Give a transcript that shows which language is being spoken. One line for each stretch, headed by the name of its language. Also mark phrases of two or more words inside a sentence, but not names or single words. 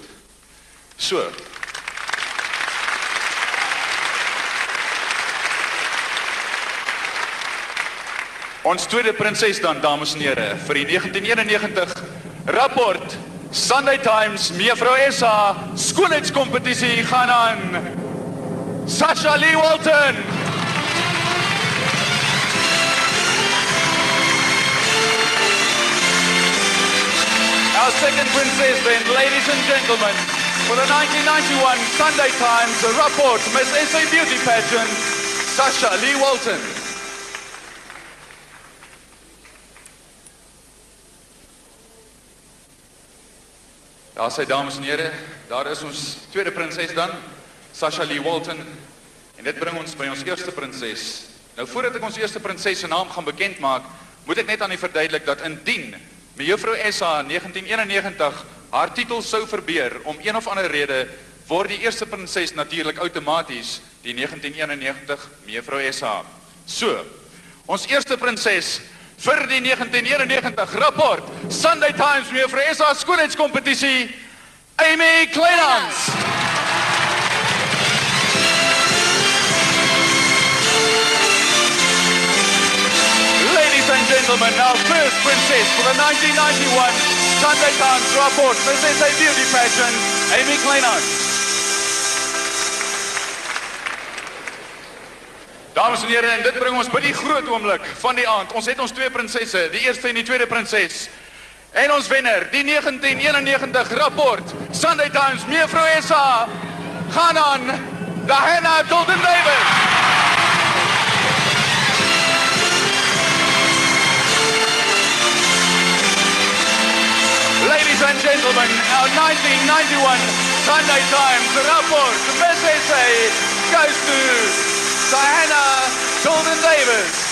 Afrikaans: So, ons tweede prinses dan, dames en here, vir die 1991 rapport Sunday Times mevrou SA skoonheidskompetisie gaan aan Sasha-Lee Walton.
English: Our second princess then, ladies and gentlemen, for the 1991 Sunday Times rapport Miss SA Beauty Pageant, Sasha-Lee Walton.
Afrikaans: Daar sê dames en here, daar is ons tweede prinses dan, Sasha-Lee Walton, en dit bring ons by ons eerste prinses. Nou voordat ek ons eerste prinses se naam gaan bekend maak, moet ek net aan u verduidelik dat indien mevrou SA 1991 haar titel sou verbeur om een of ander rede, word die eerste prinses natuurlik outomaties die 1991 mevrou SA. So, ons eerste prinses vir die 1991 rapport Sunday Times mevrou SA skoonheidskompetisie, Amy Kleinhans.
English: Ladies and gentlemen, our first princess for the 1991 Sunday Times rapport Miss SA Beauty Pageant, Amy Kleinhans.
Afrikaans: Dames en here, en dit bring ons by die groot oomblik van die aand. Ons het ons twee prinsesse, die eerste en die tweede prinses. En ons wenner, die 1991 rapport Sunday Times mevrou SA gaan aan Diana Tilden-Davis.
English: Ladies and gentlemen, our 1991 Sunday Times rapport Miss SA goes to Diana Tilden-Davis.